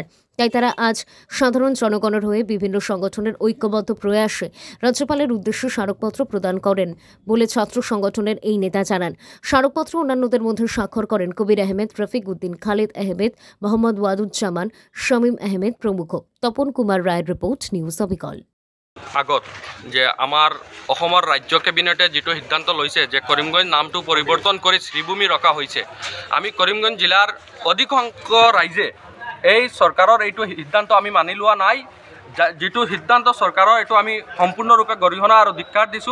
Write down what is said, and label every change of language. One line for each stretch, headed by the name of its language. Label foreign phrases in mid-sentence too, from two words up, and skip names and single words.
Bangla: তাই তারা আজ সাধারণ জনগণের হয়ে বিভিন্ন সংগঠনের ঐক্যবদ্ধ প্রয়াসে রাজ্যপালের উদ্দেশ্যে স্মারকপত্র প্রদান করেন বলে ছাত্র সংগঠনের এই নেতা জানান। স্মারকপত্র অন্যান্যদের মধ্যে স্বাক্ষর করেন কবির আহমেদ, রফিক উদ্দিন, খালেদ আহমেদ, মোহাম্মদ ওয়াদুজ্জামান, শামীম আহমেদ প্রমুখ। তপন কুমার রায়ের রিপোর্ট, নিউজ অবিকল।
Assamese: আগত যে আমাৰ অসমৰ ৰাজ্য কেবিনেটে যিটো সিদ্ধান্ত লৈছে যে কৰিমগঞ্জ নামটো পৰিৱৰ্তন কৰি শ্ৰীভূমি ৰখা হৈছে, আমি কৰিমগঞ্জ জিলাৰ অধিকাংশ ৰাইজে এই চৰকাৰৰ এইটো সিদ্ধান্ত আমি মানি লোৱা নাই। যিটো সিদ্ধান্ত চৰকাৰৰ এইটো আমি সম্পূৰ্ণৰূপে গৰিহণা আৰু ধিক্কাৰ দিছোঁ।